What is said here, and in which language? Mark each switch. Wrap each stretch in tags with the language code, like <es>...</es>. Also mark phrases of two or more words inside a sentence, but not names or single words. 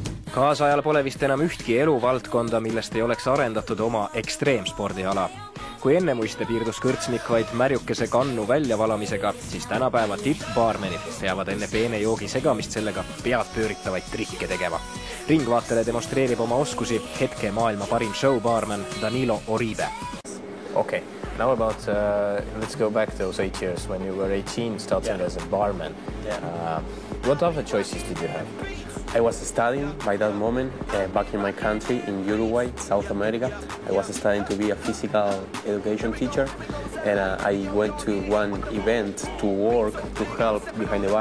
<et>Kaasajal pole vist enam ühtki eluvaldkonda, millest ei oleks arendatud oma ekstreemspordiala. Kui enne muiste piirdus kõrtsmik vaid märjukese kannu väljavalamisega, siis tänapäeva tippbaarmenid peavad enne peene joogi segamist sellega pead pööritavaid trikke tegema. Ringvaatele demonstreerib oma oskusi hetke maailma parim showbaarmen Danilo Oribe.</et> <en>Okay, now about, let's go back those 8 years when you were 18 starting as a barman. What other choices did you have? I was studying by that moment back in my country in Uruguay, South America. I was studying to be a physical education teacher, and I went to one event to work, to help behind the bar.</en>